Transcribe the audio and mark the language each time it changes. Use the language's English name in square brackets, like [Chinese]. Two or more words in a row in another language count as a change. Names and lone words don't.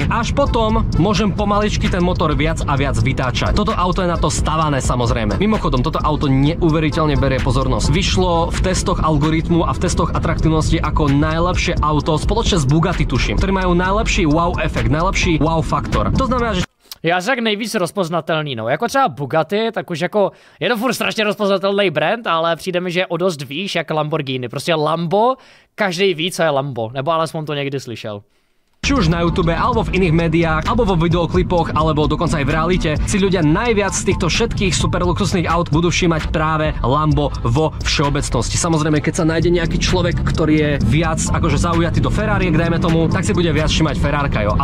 [Slovak] Až potom môžem pomaličky ten motor viac a viac vytáčať. Toto auto je na to stavané, samozrejme. Mimochodom, toto auto neuveriteľne berie pozornosť. Vyšlo v testoch algoritmu a v testoch atraktívnosti ako najlepšie auto spoločne s Bugatti, tuším, ktorí majú najlepší wow efekt, najlepší wow faktor. To znamená, že [Czech] já řekl nejvíc rozpoznatelný, no. Jako třeba Bugatti, tak už jako, je to furt strašně rozpoznatelný brand, ale přijde mi, že je o dost výš jak Lamborghini. Prostě Lambo, každý ví, co je Lambo, nebo alespoň to někdy slyšel. [Slovak] Či už na YouTube, alebo v iných médiách, alebo vo videoklipoch, alebo dokonca aj v realite, si ľudia najviac z týchto všetkých super luxusných aut budú všímať práve Lambo vo všeobecnosti. Samozrejme, keď sa nájde nejaký človek, ktorý je viac akože zaujatý do Ferrari, dajme tomu, tak si bude viac všímať Ferrarka, jo.